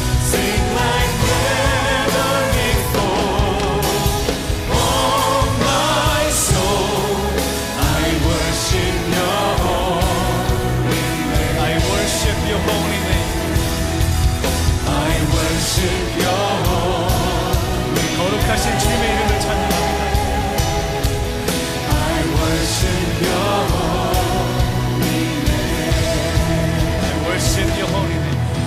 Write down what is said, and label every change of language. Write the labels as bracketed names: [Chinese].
[English] Sing like never before, oh my soul, I worship Your holy name. I worship Your holy name. I worship Your [Korean] 거룩하신 주님의 이름을 찬양합니다. [English] I worship Your holy name. I worship Your holy name.